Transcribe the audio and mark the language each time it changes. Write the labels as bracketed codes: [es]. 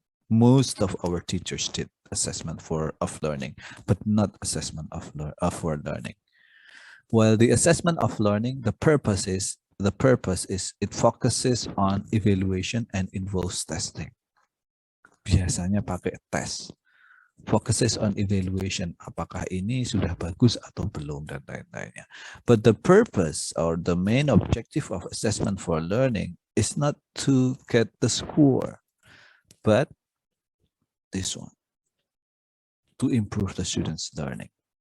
[en] Most of our teachers did assessment of learning, but not assessment for learning. While the assessment of learning, the purpose is it focuses on evaluation and involves testing. [id] Biasanya pakai tes. [en] Focuses on evaluation, [id] apakah ini sudah bagus atau belum, dan lain-lainnya. [en] But the purpose or the main objective of assessment for learning is not to get the score, but this one, to improve the students' learning.